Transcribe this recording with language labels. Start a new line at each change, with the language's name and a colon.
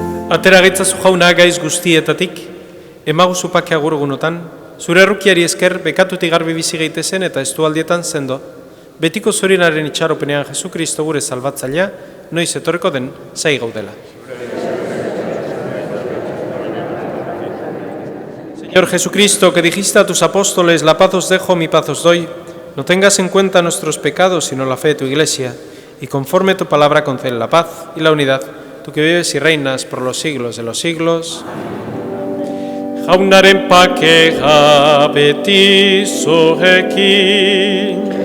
Basque: Atera gaitzazu jauna gaiz guztietatik, emaguzu pake agurgunotan, zure errukiari esker bekatutik garbi bizi gaitezen eta estualdietan sendo, betiko zorinaren itxaropenean Jesukristo gure salbatzailea, noiz etorreko den zai gaudela.
Spanish: Señor Jesucristo, que dijiste a tus apóstoles, la paz os dejo, mi paz os doy, no tengas en cuenta nuestros pecados, sino la fe de tu Iglesia, y conforme tu palabra concede la paz y la unidad, tú que vives y reinas por los siglos de los siglos.
Basque: Jaunaren pakea beti zuekin.